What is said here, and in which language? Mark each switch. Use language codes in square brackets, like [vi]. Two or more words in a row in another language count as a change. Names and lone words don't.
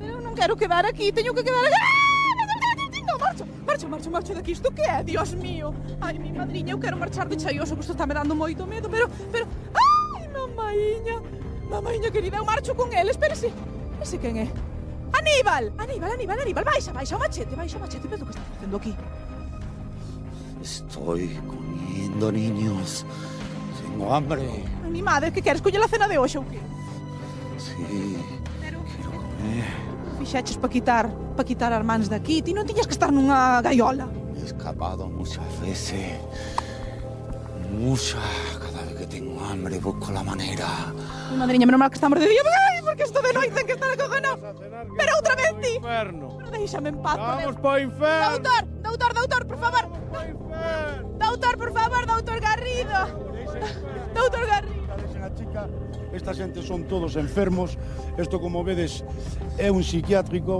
[gl] Pero eu non quero quedar aquí, teño que quedar aquí. No, marcho daqui, isto que é? [es] Dios mío. [gl] Ai, [es] mi madriña, [gl] eu quero marchar de Chaioso, que isto está me dando moito medo, pero... Ai, mamaíña querida, eu marcho con ele, espérese. Ese quen é? Aníbal, baixa o machete, pero que estás facendo aquí? [es] Estoy comiendo, niños. Tengo hambre. [gl] Ai, mi madre, que queres coller a cena de hoxe ou que? [es] Sí, Pero... quiero comer. [gl] Fixaches pa quitar as mans daqui, ti non tiñas que estar nunha gaiola. [es] He escapado muchas veces. Cada vez que tengo hambre busco la manera. Mi madriña, [gl] menos mal que estamos de día, porque isto de noite que estar acojonado. Pero outra vez ti. Inferno. Pero deixame en paz. Vamos po inferno. Doutor, por favor. Doutor Garrido. Doutor Garrido. Chica, esta xente son todos enfermos. Isto, como vedes, é un psiquiátrico.